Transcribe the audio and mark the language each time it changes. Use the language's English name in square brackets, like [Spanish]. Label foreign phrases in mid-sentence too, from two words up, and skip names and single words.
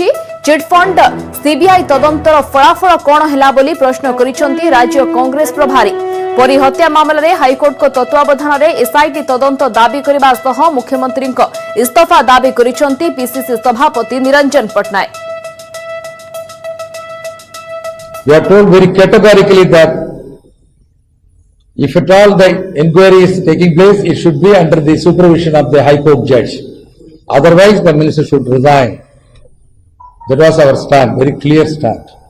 [Odia] ଚିଟଫଣ୍ଡ ସିବିଆଇ ତଦନ୍ତର ଫଳାଫଳ କଣ ହେଲା ବୋଲି ପ୍ରଶ୍ନ କରିଛନ୍ତି ରାଜ୍ୟ କଂଗ୍ରେସ ପ୍ରଭାରୀ। ପରୀ ହତ୍ୟା ମାମଲାରେ ହାଇକୋର୍ଟଙ୍କ ତତ୍ତ୍ୱାବଧାନରେ ଏସ୍ଆଇଟି ତଦନ୍ତ ଦାବି କରିବା ସହ ମୁଖ୍ୟମନ୍ତ୍ରୀଙ୍କ ଇସ୍ତଫା ଦାବି କରିଛନ୍ତି ପିସିସି ସଭାପତି ନିରଞ୍ଜନ ପଟ୍ଟନାୟକ। [English] We are told very categorically that if at all the inquiry is taking place, it should be under the supervision of the High Court judge. Otherwise, the minister should resign. That was our stand, very clear stand.